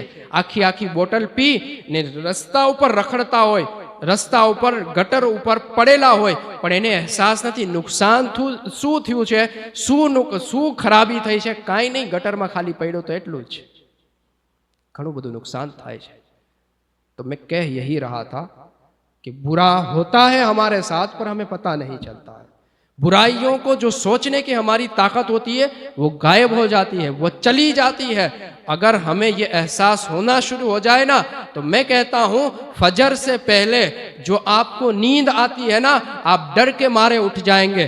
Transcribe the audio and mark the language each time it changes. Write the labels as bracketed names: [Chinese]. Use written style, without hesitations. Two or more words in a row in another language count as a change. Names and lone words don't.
[Gujarati] આખી બોટલ પી ને રસ્તા ઉપર રખડતા હોય, રસ્તા ઉપર ગટર ઉપર પડેલા હોય, પણ એને અહેસાસ નથી નુકસાન શું થયું છે, શું ખરાબી થઈ છે. કાંઈ નહીં, ગટરમાં ખાલી પડ્યો તો એટલું જ. ઘણું બધું નુકસાન થાય છે. [Urdu] تو میں کہہ یہی رہا تھا کہ برا ہوتا ہے ہمارے ساتھ پر ہمیں پتہ نہیں چلتا ہے. برائیوں کو جو سوچنے کی ہماری طاقت ہوتی ہے وہ غائب ہو جاتی ہے، وہ چلی جاتی ہے. اگر ہمیں یہ احساس ہونا شروع ہو جائے نا تو میں کہتا ہوں فجر سے پہلے جو آپ کو نیند آتی ہے نا آپ ڈر کے مارے اٹھ جائیں گے.